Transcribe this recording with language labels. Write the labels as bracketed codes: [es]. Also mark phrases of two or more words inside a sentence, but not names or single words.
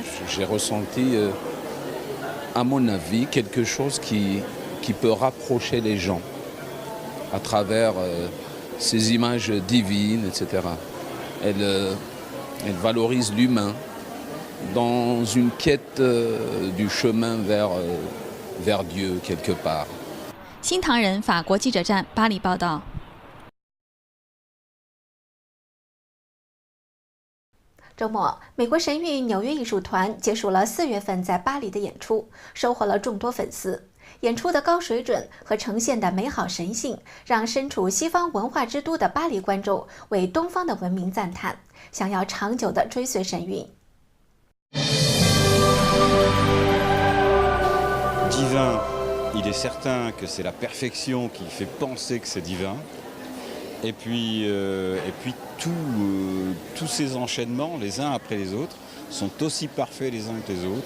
[fr] J'ai ressenti, à mon avis, quelque chose qui peut rapprocher les gens à travers ces images divines, etc. Elle valorise l'humain dans une quête du chemin vers Dieu quelque part. [zh] 新唐人法国记者站巴黎报道。周末，美国神韵纽约艺术团结束了4月份在巴黎的演出，收获了众多粉丝。演出的高水准和呈现的美好神性，让身处西方文化之都的巴黎观众为东方的文明赞叹，想要长久地追随神韵。 [fr] Divin, il est certain que c'est la perfection qui fait penser que c'est divin. Et puis tous ces enchaînements, les uns après les autres, sont aussi parfaits les uns que les autres.